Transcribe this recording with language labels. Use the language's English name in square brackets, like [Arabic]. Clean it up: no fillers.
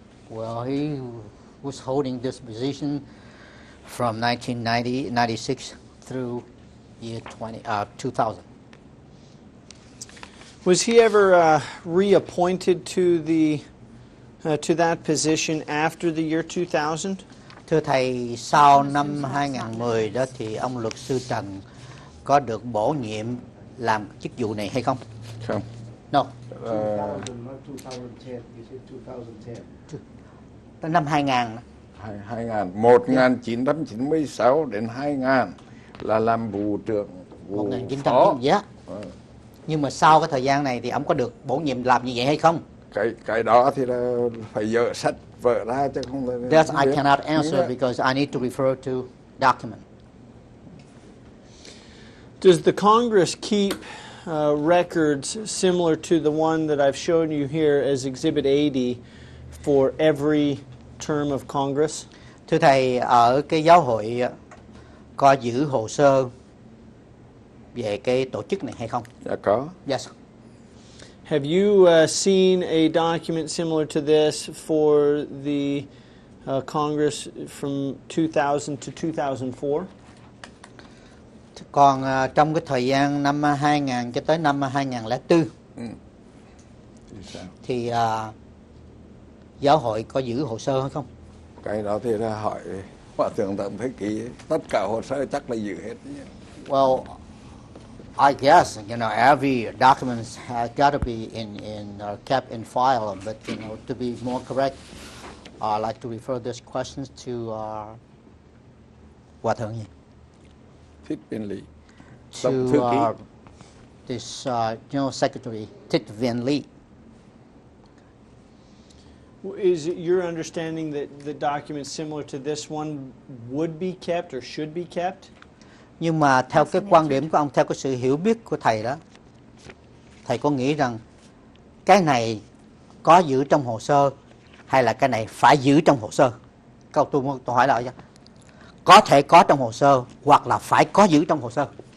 [English] Well, he was holding this position from 1996 through year 2000. Was he ever reappointed to that position after the year 2000? [Vietnamese] Thưa thầy, sau năm 2010 đó thì ông luật sư Trần có được bổ nhiệm làm chức vụ này hay không? Không. [English] No. 2000, not 2010. You said 2010. [Vietnamese] Tới năm 2000. 1996 đến 2000 là làm vụ trưởng, vụ [English] 1990, yeah. [Vietnamese] Nhưng mà sau cái thời gian này thì ông có được bổ nhiệm làm như vậy hay không? Cái đó thì là phải dỡ sách vở ra chứ không là. [English] That I cannot answer because I need to refer to document. Does the Congress keep records similar to the one that I've shown you here as Exhibit 80 for every term of Congress? [Vietnamese] Thưa thầy, ở cái giáo hội có giữ hồ sơ về cái tổ chức này hay không? Dạ có. [English] Yes. Have you seen a document similar to this for the Congress from 2000 to 2004? [Vietnamese] Còn trong cái thời gian năm 2000 cho tới năm 2004 thì giáo hội có giữ hồ sơ hay không? Cái đó thì là hỏi Hòa thượng Tổng Thế Kỷ, tất cả hồ sơ chắc là giữ hết. [English] Well, I guess every document has got to be kept in file, but to be more correct, I'd like to refer this questions to [Vietnamese] Hòa thượng gì? Thích Viên Lý. [English] To this General Secretary Thích Viên Lý. Is it your understanding that the document similar to this one would be kept or should be kept? [Vietnamese] Nhưng mà theo cái quan điểm của ông, theo cái sự hiểu biết của thầy đó, thầy có nghĩ rằng cái này có giữ trong hồ sơ hay là cái này phải giữ trong hồ sơ? Tôi hỏi lại, có thể có trong hồ sơ hoặc là phải có giữ trong hồ sơ?